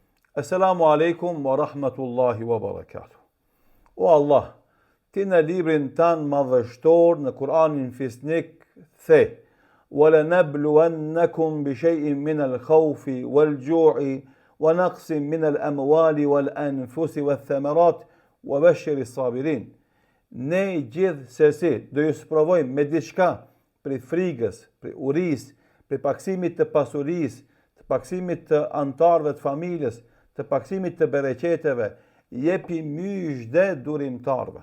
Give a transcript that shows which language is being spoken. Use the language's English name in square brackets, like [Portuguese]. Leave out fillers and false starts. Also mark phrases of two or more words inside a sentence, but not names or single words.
[Arabic] السلام عليكم ورحمة الله وبركاته. [Albanian] O Allah, ti në librin tanë madhështor në Kur'anin fisnik the, [Arabic] وَلَنَبْلُوَنَّكُمْ بِشَيْءٍ مِنَ الْخَوْفِ وَالْجُوعِ وَنَقْصٍ مِنَ الْأَمْوَالِ وَالْأَنْفُسِ وَالثَّمَرَاتِ وَبَشِّرِ الصَّابِرِينَ. [Albanian] Ne gjithë sesi do ju sprovojmë me diçka për frigës, për urisë, për paksimit të pasurisë, të paksimit të antarëve të familjes, të paksimit të bereqeteve, jepi myshde durimtarve.